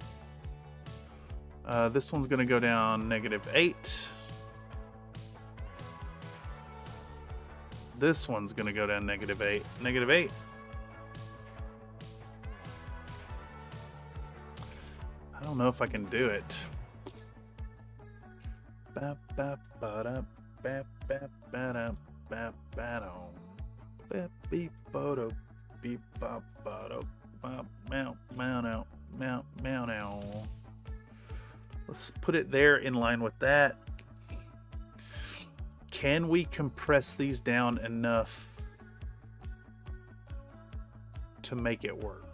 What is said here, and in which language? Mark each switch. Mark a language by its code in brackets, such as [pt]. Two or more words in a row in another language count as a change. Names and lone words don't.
[en] This one's going to go down -8. This one's going to go down -8. -8. I don't know if I can do it. Ba, ba, ba, da. Bap bap bada bap bada bap beep bodo beep bop bodo bop meow meow now meow meow now. Let's put it there in line with that. Can we compress these down enough to make it work?